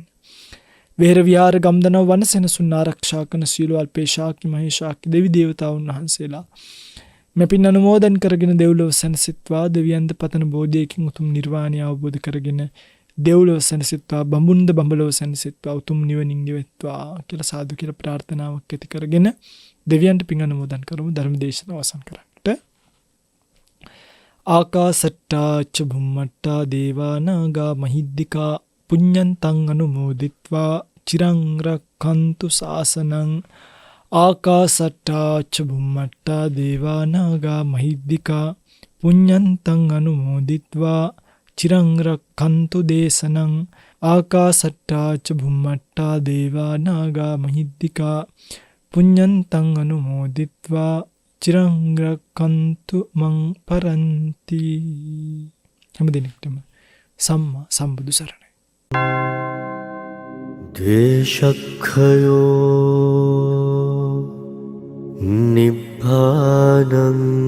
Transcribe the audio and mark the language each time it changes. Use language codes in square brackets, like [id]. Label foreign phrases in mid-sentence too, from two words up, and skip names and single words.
[si] වේර විහාර ගම්දනව වනසෙනසුන් ආරක්ෂා කරන සීල අල්පේශාක්‍ය මහේශාක්‍ය දෙවි දේවතාවුන් වහන්සේලා මෙපින් අනුමෝදන් කරගෙන දෙව්ලොව සැනසෙත්වා දෙවියන්ද පතන බෝධියකින් උතුම් නිර්වාණය අවබෝධ කරගෙන දෙව්ලොව සැනසෙත්වා, බඹුන්ද බඹලොව සැනසෙත්වා, උතුම් නිවනින් නිවෙත්වා කියලා සාදු කියලා ප්‍රාර්ථනාවක් ඇති කරගෙන දෙවියන්ට පින් අනුමෝදන් කරමු ධර්ම දේශනාව අවසන් කරන්නට. [pi] ආකාසට්ටා ච භුම්මට්ටා දේවා නාග මහිද්దికා පුඤ්ඤන්තං අනුමෝදිත්වා චිරං රක්ඛන්තු ශාසනං. ආකාසට්ටා ච භුම්මට්ටා දේවා නාග මහිද්దికා පුඤ්ඤන්තං අනුමෝදිත්වා චිරං රක්ඛන්තු දේශනං. ආකාසට්ටා ච භුම්මට්ටා දේවා නාග මහිද්దికා පුඤ්ඤන්තං අනුමෝදිත්වා චිරං රක්ඛන්තු මං පරන්ති. [si] හැම දිනෙකටම සම්මා සම්බුදු සරණයි. [pi] දේශක්ඛයෝ නිබ්බානං